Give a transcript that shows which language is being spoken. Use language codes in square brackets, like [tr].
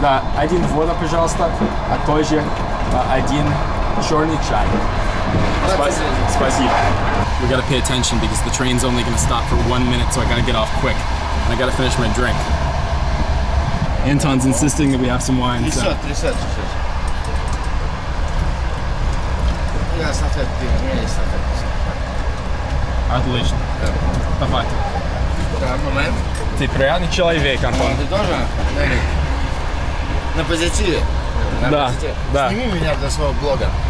[ru] Да, один вода, пожалуйста, а тоже один черный чай. Спасибо. [en] We gotta pay attention because the train's only gonna stop for 1 minute, so I gotta get off quick. And I gotta finish my drink. Anton's insisting that we have some wine. So. [ru] Трясет чуть-чуть. Я салфетки, у меня есть салфетки. Отлично. Давай. Да, момент. Ты приятный человек, Антон. Ты тоже, Эрик? На позитиве. На Да, позитиве. да. Сними меня для своего блога.